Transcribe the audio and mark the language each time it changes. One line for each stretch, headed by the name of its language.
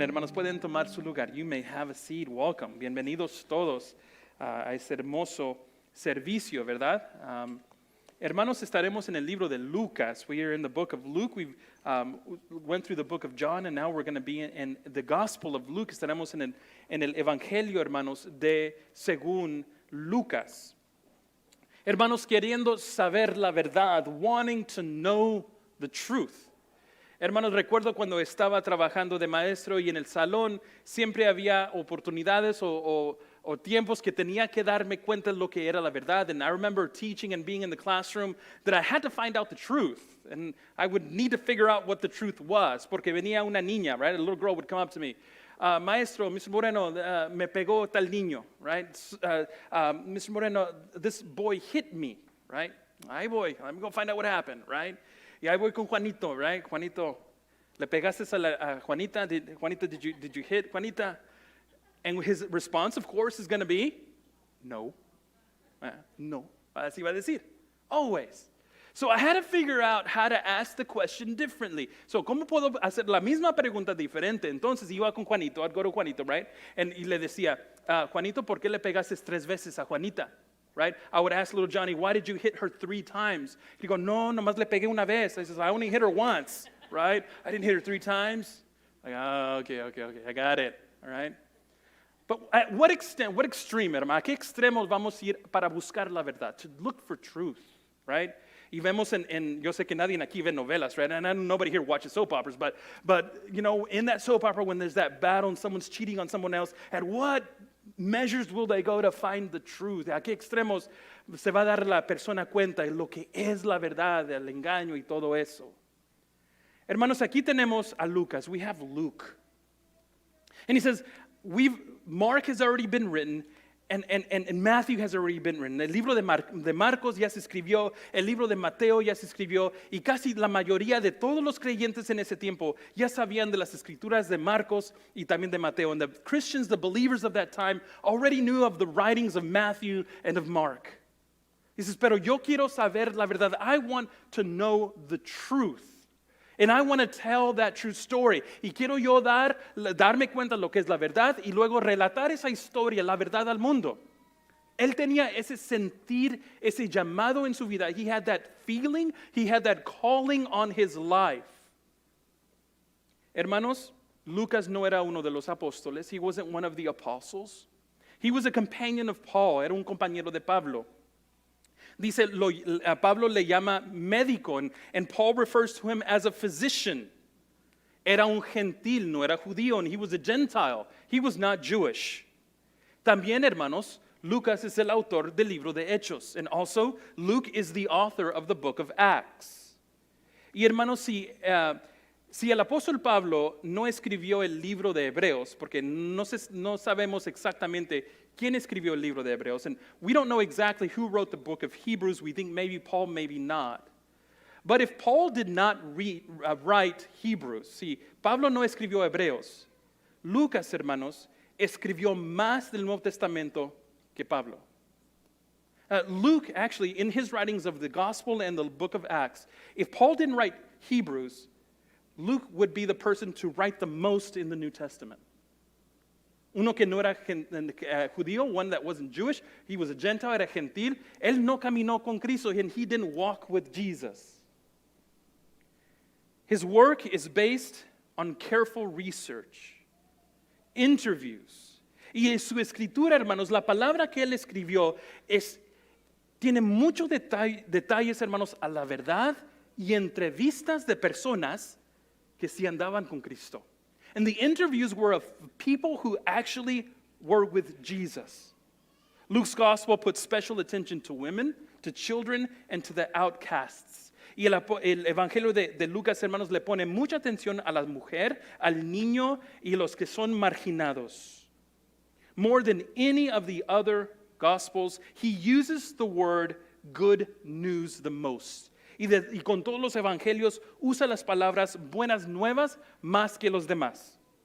Spanish: Hermanos, pueden tomar su lugar.
English: You may have a seat.
Spanish: Welcome. Bienvenidos todos a este hermoso servicio, ¿verdad? Hermanos, estaremos en el libro de Lucas.
English: We are in the book of Luke. We went through the book of John, and now we're going to be in the Gospel of Luke.
Spanish: Estaremos en el Evangelio, hermanos, de según Lucas. Hermanos, queriendo saber la verdad,
English: wanting to know the truth.
Spanish: Hermanos, recuerdo cuando estaba trabajando de maestro y en el salón siempre había oportunidades o tiempos que tenía que darme cuenta de lo que era la verdad.
English: And I remember teaching and being in the classroom that I had to find out the truth. And I would need to figure out what the truth was.
Spanish: Porque venía una niña,
English: right? A little girl would come up to me.
Spanish: Maestro, Mr. Moreno, me pegó tal niño, right?
English: Mr. Moreno, this boy hit me, right?
Spanish: Ahí voy,
English: I'm going to find out what happened, right?
Spanish: Y ahí voy con Juanito, right? Juanito, ¿le pegaste a Juanita?
English: Juanita, did you hit Juanita? And his response, of course, is going to be, no.
Spanish: No. Así va a decir.
English: Always. So I had to figure out how to ask the question differently.
Spanish: So, ¿cómo puedo hacer la misma pregunta diferente? Entonces, iba con Juanito,
English: I'd go to Juanito, right?
Spanish: Y le decía, Juanito, ¿por qué le pegaste 3 veces a Juanita?
English: Right? I would ask little Johnny, why did you hit her 3 times? He'd go,
Spanish: no, nomás le pegué una vez.
English: I says, I only hit her once, right? I didn't hit her 3 times. Like, oh, okay, I got it, all right? But at what extent, what extreme, hermano?
Spanish: ¿A qué extremos vamos a ir para buscar la verdad?
English: To look for truth, right?
Spanish: Y vemos yo sé que nadie aquí ve novelas, right?
English: And nobody here watches soap operas, but you know, in that soap opera when there's that battle and someone's cheating on someone else, at what measures will they go to find the truth?
Spanish: ¿A qué extremos se va a dar la persona cuenta de lo que es la verdad, el engaño y todo eso? Hermanos, aquí tenemos a Lucas.
English: We have Luke. And he says, Mark has already been written, and Matthew has already been written.
Spanish: El libro de Marcos ya se escribió, el libro de Mateo ya se escribió, y casi la mayoría de todos los creyentes en ese tiempo ya sabían de las escrituras de Marcos y también de Mateo.
English: And the Christians, the believers of that time, already knew of the writings of Matthew and of Mark. He says,
Spanish: pero yo quiero saber la verdad.
English: I want to know the truth. And I want to tell that true story.
Spanish: Y quiero yo darme cuenta de lo que es la verdad y luego relatar esa historia, la verdad al mundo. Él tenía ese sentir, ese llamado en su vida.
English: He had that feeling, he had that calling on his life.
Spanish: Hermanos, Lucas no era uno de los apóstoles.
English: He wasn't one of the apostles. He was a companion of Paul.
Spanish: Era un compañero de Pablo. Dice, Pablo le llama médico,
English: and Paul refers to him as a physician.
Spanish: Era un gentil, no era judío,
English: and he was a Gentile. He was not Jewish.
Spanish: También, hermanos, Lucas es el autor del libro de Hechos,
English: and also Luke is the author of the book of Acts.
Spanish: Y hermanos, si el apóstol Pablo no escribió el libro de Hebreos, porque no sabemos exactamente quién escribió el libro de Hebreos,
English: and we don't know exactly who wrote the book of Hebrews. We think maybe Paul, maybe not. But if Paul did not write Hebrews,
Spanish: si Pablo no escribió Hebreos, Lucas, hermanos, escribió más del Nuevo Testamento que Pablo.
English: Luke, actually, in his writings of the Gospel and the book of Acts, if Paul didn't write Hebrews, Luke would be the person to write the most in the New Testament.
Spanish: Uno que no era judío,
English: one that wasn't Jewish, he was a Gentile,
Spanish: era gentil. Él no caminó con Cristo,
English: and he didn't walk with Jesus. His work is based on careful research, interviews.
Spanish: Y en su escritura, hermanos, la palabra que él escribió tiene muchos detalles, hermanos, a la verdad y entrevistas de personas que sí andaban con Cristo.
English: And the interviews were of people who actually were with Jesus. Luke's gospel puts special attention to women, to children, and to the outcasts.
Spanish: Y el evangelio de Lucas, hermanos, le pone mucha atención a la mujer, al niño y los que son marginados.
English: More than any of the other gospels, he uses the word good news the most.
Spanish: Y con todos los evangelios usa las palabras buenas nuevas más que los demás.